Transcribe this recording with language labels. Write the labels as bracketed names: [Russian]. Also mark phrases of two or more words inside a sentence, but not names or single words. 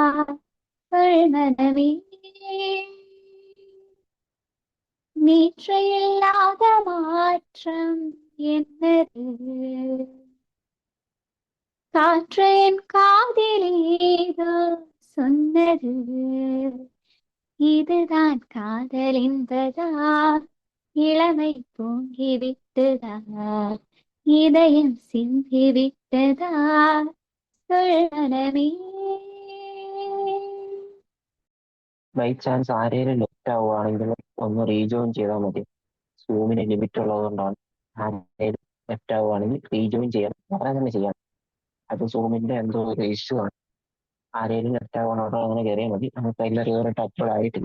[Tamil] மனமே நேற்று இல்லாத மாற்றம் என்னது காற்று என் காதில் ஏதோ சொன்னது இதுதான் காதல் என்பதா இளமை பொங்கிவிட்டதா இதயம் சிந்திவிட்டதா மனமே [English] by chance [Malayalam] ആരെങ്കിലും ലെഫ്റ്റ് ആവുകയാണെങ്കിൽ ഒന്ന് റീജോയിൻ ചെയ്താൽ മതി. സൂമിന് ലിമിറ്റ് ഉള്ളതുകൊണ്ടാണ്. ആരെങ്കിലും ലെഫ്റ്റ് ആവുകയാണെങ്കിൽ റീജോയിൻ ചെയ്യാൻ വളരെ തന്നെ ചെയ്യാം. അത് സൂമിന്റെ എന്തോ ഒരു ഇഷ്യൂ ആണ്. ആരെങ്കിലും ലെഫ്റ്റ് ആവുകയാണോ അങ്ങനെ കയറിയാൽ മതി. നമുക്ക് അതിൽ [English] river upload [Malayalam] ആയിട്ടില്ല.